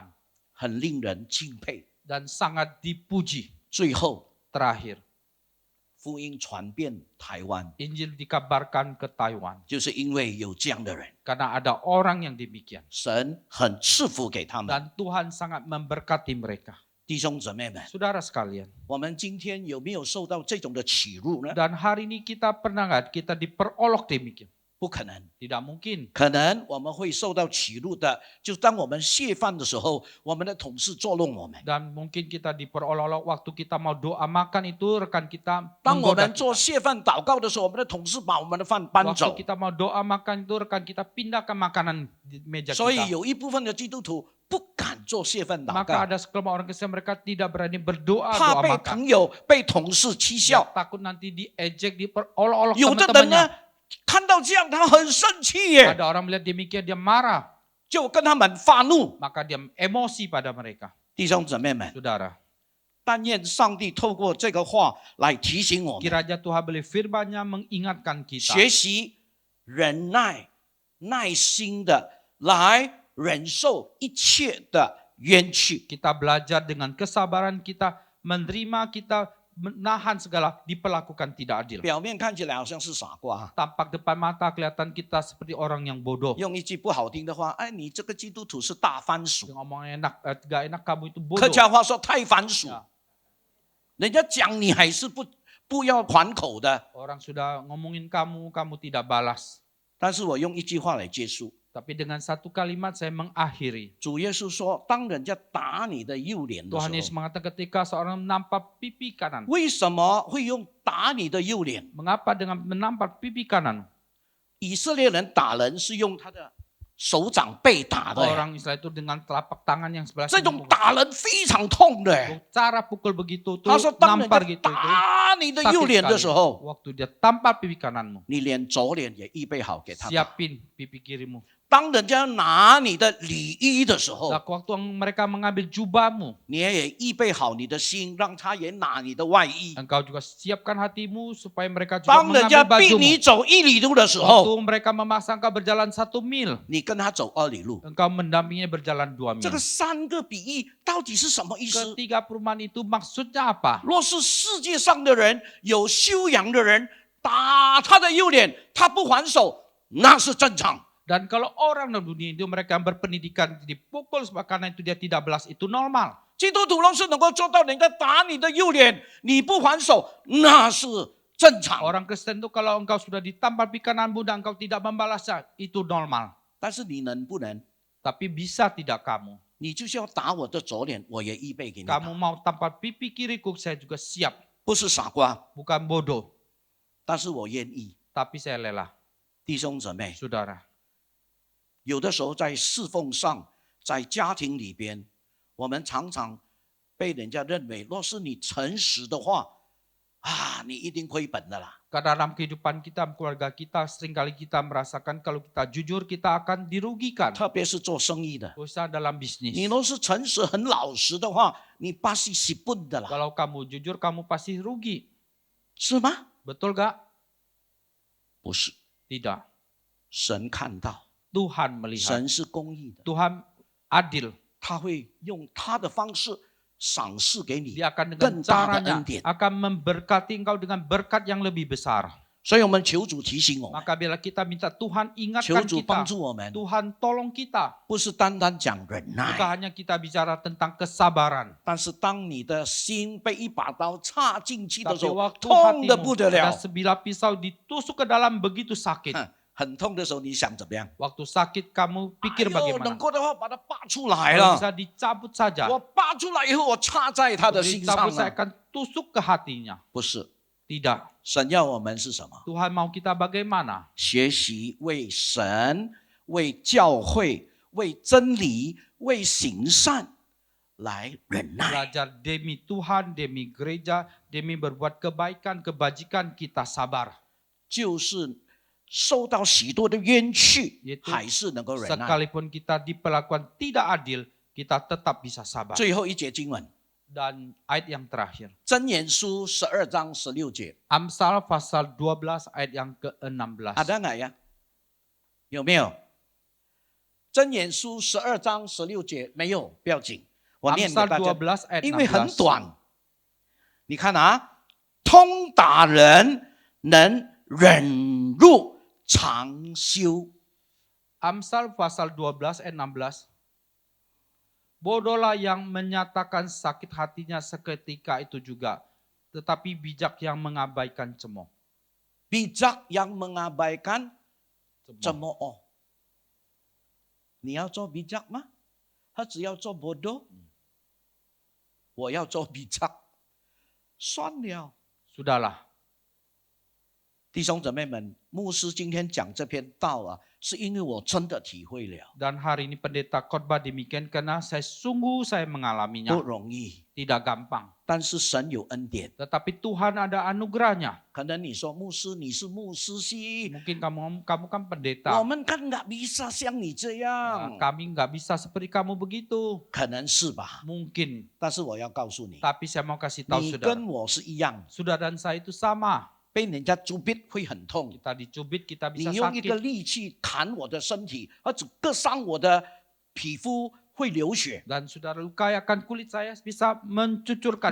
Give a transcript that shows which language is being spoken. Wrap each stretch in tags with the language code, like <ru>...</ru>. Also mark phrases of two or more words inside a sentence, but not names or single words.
<zh>很令人敬佩。</zh> <id>Dan sangat dipuji.</id> <zh>最后，</zh> <id>Terakhir,</id> <zh>福音传遍台湾，</zh> <id>Injil dikabarkan ke Taiwan.</id> <zh>就是因为有这样的人，</zh> <id>Karena ada orang yang demikian.</id> <zh>神很赐福给他们。</zh> <id>Dan Tuhan sangat memberkati mereka.</id> <zh>弟兄姊妹们，</zh> <id>Saudara sekalian,</id> <zh>我们今天有没有受到这种的耻辱呢？</zh> <id>dan hari ini kita pernah nggak kita diperolok demikian?</id> <zh>不可能。</zh> <id>Tidak mungkin.</id> <zh>可能我们会受到耻辱的，就是当我们谢饭的时候，我们的同事捉弄我们；</zh> <id>Dan mungkin kita diperolok waktu kita mau doa makan itu rekan kita</id> <zh>当我</zh> <id>menggoda</id> <zh>们做</zh> <id>kita.</id> <zh>谢饭祷告的时候，我们的同事把我们的饭搬</zh> <id>Waktu</id> <zh>走。</zh> <id>kita mau doa makan itu rekan kita pindahkan makanan di meja</id> <zh>所以</zh> <id>kita.</id> <zh>有一部分的基督徒不敢做谢饭祷</zh> <id>Maka</id> <zh>告，</zh> <id>ada sekelompok orang Kristen mereka tidak berani berdoa</id> <zh>怕</zh> <id>doa</id> <zh>被</zh> <id>makan.</id> <zh>朋友、被同事欺</zh> <id>Dia</id> <zh>笑。</zh> <id>takut nanti diejek, diperolok-olok</id> <zh>有的人</zh> <id>teman-temannya.</id> <zh>呢，看到这样他很生气耶，</zh> <id>Ada orang melihat demikian dia marah,</id> <zh>就跟他们发怒。</zh> <id>maka dia emosi pada mereka.</id> <zh>弟兄姊妹们，</zh> <id>Saudara,</id> <zh>但愿上帝透过这个话来提醒我们，</zh> <id>kiranya Tuhan beli firman-Nya mengingatkan kita.</id> <zh>学习忍耐、耐心的来忍受一切的冤屈。</zh> <id>Kita belajar dengan kesabaran kita, menerima kita, menahan segala diperlakukan tidak adil.</id> <zh>表面看起来好像是傻瓜，</zh> <id>Tampak depan mata kelihatan kita seperti orang yang bodoh.</id> <zh>用一句不好听的话，哎，你这个基督徒是大番薯。</zh> <id>Ngomong enak, gak enak kamu itu</id> <zh>客</zh> <id>bodoh.</id> <zh>家话说太番薯</zh> <id>Ya.，</id> <zh>人家讲你还是不要还口的。</zh> <id>Orang sudah ngomongin kamu, kamu tidak balas.</id> <zh>但是我用一句话来结束。</zh> <id>Tapi dengan satu kalimat saya mengakhiri.</id> <zh>主耶稣说，当人家打你的右脸的</zh> <id>Tuhan</id> <zh>时</zh> <id>Yesus</id> <zh>候，</zh> <id>mengatakan ketika seorang menampak pipi kanan.</id> <zh>为什么会用打你的右脸？</zh> <id>Mengapa dengan menampak pipi kanan?</id> <zh>以色列人打人是用他的手掌背打的，</zh> <id>Orang Israel itu dengan telapak tangan yang sebelah</id> <zh>这</zh> <id>sini.</id> <zh>种打人非常痛的。</zh> <id>Cara pukul begitu tuh</id> <zh>他说，当人</zh> <id>nampar</id> <zh>家</zh> <id>gitu itu</id> <zh>打你的右</zh> <id>sakit</id> <zh>脸的</zh> <id>sekali.</id> <zh>时候，</zh> <id>Waktu dia tampar pipi kananmu,</id> <zh>你连左脸也预备好给他打。</zh> <id>siapin pipi kirimu.</id> <zh>当人家拿你的礼衣的时候，</zh> <id>Nah, waktu mereka mengambil jubahmu,</id> <zh>你也预备好你的心，让他也拿你的外衣。</zh> <id>engkau juga siapkan hatimu supaya mereka juga</id> <zh>当人家</zh> <id>mengambil</id> <zh>逼你</zh> <id>bajumu.</id> <zh>走1里路的时候，</zh> <id>Waktu mereka memaksa engkau berjalan 1 mil,</id> <zh>你跟他走2里路。</zh> <id>engkau mendampinginya berjalan 2 mil.</id> <zh>这个3个比喻到底是什么意思？</zh> <id>Ketiga perumpamaan itu maksudnya apa?</id> <zh>若是世界上的人有修养的人打他的右脸，他不还手，那是正常。</zh> <id>Dan kalau orang di dunia itu mereka yang berpendidikan dipukul karena itu dia tidak balas, itu normal.</id> <zh>基督徒若是能够做到人家打你的右脸，你不还手，那是正常。</zh> <id>Orang Kristen itu kalau engkau sudah ditampar pikananmu dan engkau tidak membalasnya, itu normal.</id> <zh>但是你能不能？</zh> <id>Tapi bisa tidak kamu?</id> <zh>你就是要打我的左脸，我也预备给你打。</zh> <id>Kamu mau tampar pipi kiriku, saya juga siap.</id> <zh>不是傻瓜，</zh> <id>Bukan bodoh,</id> <zh>但是我愿意。</zh> <id>tapi saya rela.</id> <zh>弟兄姊妹，</zh> <id>Saudara,</id> <zh>有的时候在侍奉上，在家庭里边，我们常常被人家认为，若是你诚实的话，啊，你一定亏本的啦。</zh> <id>dalam kehidupan kita, keluarga kita, seringkali kita merasakan kalau kita jujur, kita akan dirugikan.</id> <zh>特别是做生意的，</zh> <id>Usaha dalam bisnis.</id> <zh>你若是诚实、很老实的话，你</zh> <id>pasti sipun</id> <zh>的啦，</zh> <id>Kalau kamu jujur, kamu pasti rugi.</id> <zh>是吗？</zh> <id>Betul gak?</id> <zh>不是，</zh> <id>Tidak.</id> <zh>神看到，</zh> <id>Tuhan melihat.</id> <zh>神是公义的，</zh> <id>Tuhan adil.</id> <zh>他会用他的方式赏赐给你</zh> <id>Dia akan dengan</id> <zh>更大的</zh> <id>caranya</id> <zh>恩典。</zh> <id>akan memberkati engkau dengan berkat yang lebih besar.</id> <zh>所以我们求主提醒我们，</zh> <id>Maka bila kita minta Tuhan</id> <zh>求</zh> <id>ingatkan</id> <zh>主帮</zh> <id>kita,</id> <zh>助我们，</zh> <id>Tuhan tolong kita.</id> <zh>不是单单讲忍</zh> <id>Bukan</id> <zh>耐，</zh> <id>hanya kita bicara tentang kesabaran.</id> <zh>但是当你的心被一把刀插进去的时</zh> <id>Tapi</id> <zh>候，</zh> <id>waktu</id> <zh>痛的</zh> <id>hatimu</id> <zh>不得</zh> <id>ada</id> <zh>了。</zh> <id>sebilah pisau ditusuk ke dalam begitu sakit.</id> <zh>很痛的时候，你想怎么样？</zh> <id>Waktu sakit kamu pikir</id> <zh>哎呦，能</zh> <id>bagaimana?</id> <zh>够的话把它拔出来</zh> <id>Kalau</id> <zh>了。</zh> <id>bisa dicabut saja.</id> <zh>我拔出来以后，我插在他的心上</zh> <id>Dicabut saya</id> <zh>了。</zh> <id>akan tusuk ke hatinya.</id> <zh>不是，</zh> <id>Tidak.</id> <zh>神要我们是什么？</zh> <id>Tuhan mau kita bagaimana?</id> <zh>学习为神、为教会、为真理、为行善来忍耐。</zh> <id>Belajar demi Tuhan, demi gereja, demi berbuat kebaikan, kebajikan kita sabar.</id> <zh>就是受到许多的冤屈</zh> <id>Yaitu，</id> <zh>还是能够忍耐。</zh> <id>Sekalipun kita diperlakukan tidak adil, kita tetap bisa sabar.</id> <zh>最后一节经文，</zh> <id>Dan ayat yang terakhir.</id> <zh>箴言书12章16节，</zh> <id>Amsal pasal 12 ayat yang ke-16. ada nggak ya？</id> <zh>有没有？箴言书12章16节没有，不要紧，我念给</zh> <id>Amsal</id> <zh>大家，</zh> <id>12 ayat</id> <zh>因为很</zh> <id>16.</id> <zh>短。你看啊，通达人能忍辱长修。</zh> <id>Amsal pasal 12 ayat 16. Bodohlah yang menyatakan sakit hatinya seketika itu juga, tetapi bijak yang mengabaikan cemooh. bijak yang mengabaikan Cemooh. cemooh。</id> <zh>你要做 bijak 吗？他只要做 bodoh，我要做 bijak，算了。</zh> <id>Sudahlah.</id> <zh>弟兄姊妹们，牧师今天讲这篇道啊，是因为我真的体会了，</zh> <id>Dan hari ini pendeta khotbah demikian karena saya mengalaminya.</id> <zh>不容易。</zh> <id>Tidak gampang.</id> <zh>但是神有恩典，</zh> <id>Tetapi Tuhan ada anugerahnya.</id> <zh>可能你说牧师你是牧师系，</zh> <id>Mungkin kamu kan</id> <zh>我</zh> <id>pendeta.</id> <zh>们看</zh> <id>nggak bisa</id> <zh>像你这</zh> <id>Nah,</id> <zh>样，</zh> <id>kami nggak bisa seperti kamu begitu.</id> <zh>可能是吧？</zh> <id>Mungkin.</id> <zh>但是我要告诉你，</zh> <id>Tapi saya mau kasih tahu</id> <zh>你</zh> <id>saudara.</id> <zh>跟我是一样，</zh> <id>Saudara dan saya itu sama.</id> <zh>被人家诛逼会很痛。</zh> <id>Kita dicubit, kita</id> <zh>你</zh> <id>bisa</id> <zh>用一个</zh> <id>sakit.</id> <zh>利器砍我的身体，而只割伤我的皮肤，会流血。</zh> <id>Dan saudara lukakan kulit saya bisa mencucurkan</id>